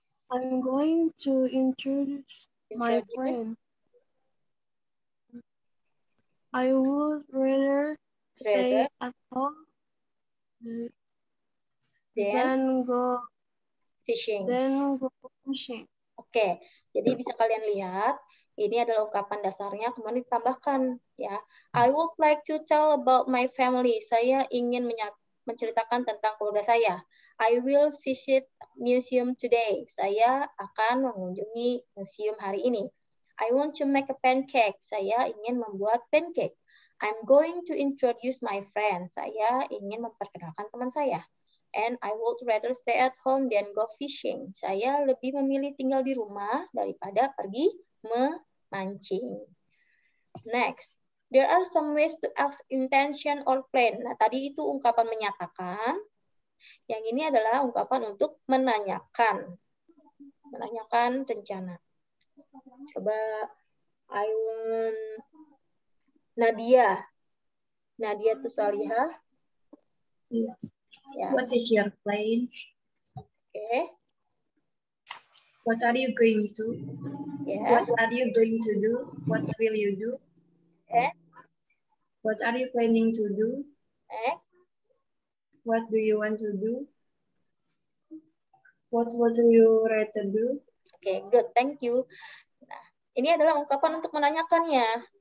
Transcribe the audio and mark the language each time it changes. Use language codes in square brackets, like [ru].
[en] I'm going to introduce my friend. I would rather stay at home than go fishing. [id] Oke, jadi bisa kalian lihat, ini adalah ungkapan dasarnya, kemudian ditambahkan ya. [en] I would like to tell about my family. [id] Saya ingin menceritakan tentang keluarga saya. [en] I will visit museum today. [id] Saya akan mengunjungi museum hari ini. [en] I want to make a pancake. [id] Saya ingin membuat pancake. [en] I'm going to introduce my friend. [id] Saya ingin memperkenalkan teman saya. [en] And I would rather stay at home than go fishing. [id] Saya lebih memilih tinggal di rumah daripada pergi memancing. [en] Next. There are some ways to ask intention or plan. [id] Nah, tadi itu ungkapan menyatakan. Yang ini adalah ungkapan untuk menanyakan. Menanyakan rencana. Coba [en] I want [id] Nadia. [en] Nadia Tusalihah. Yeah. What is your plan? Okay. What are you going to? Yeah. What are you going to do? What will you do? Okay. What are you planning to do? Okay. What do you want to do? What would you rather do? Okay, good. Thank you. [id] Nah, ini adalah ungkapan untuk menanyakannya.